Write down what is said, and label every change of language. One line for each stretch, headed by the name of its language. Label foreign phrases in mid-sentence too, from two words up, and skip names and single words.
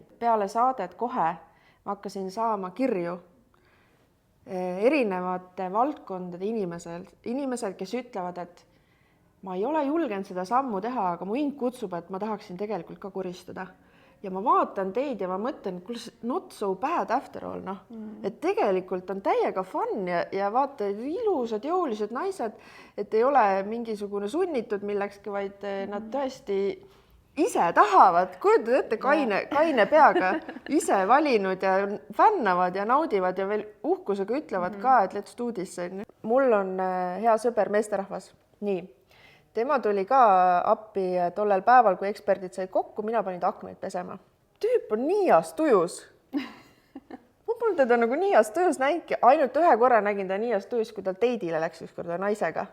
Estonian: Peale saadet kohe ma hakkasin saama kirju erinevate valdkondade inimesed, kes ütlevad, et ma ei ole julgenud seda sammu teha, aga mu hing kutsub, et ma tahaksin tegelikult ka koristada. Ja ma vaatan teid ja ma mõtlen,
English: not so bad after all,
Estonian: noh. Et tegelikult on täiega fun ja vaata ilusad, jõulised naised, et ei ole mingisugune sunnitud millekski, vaid nad tõesti ise tahavad, kujutad ette kaine peaga, ise valinud ja fännavad ja naudivad ja veel uhkusega ütlevad ka, et
English: let's do this.
Estonian: Mul on hea sõber meesterahvas, nii. Tema tuli ka appi tollel päeval, kui eksperdid said kokku, mina panin aknaid pesema. Tüüp on nii heas tujus. Ma pole teda nagu nii heas tujus näinudki. Ainult ühe korra nägin ta nii heas tujus, kui ta teidile läks ükskord naisega.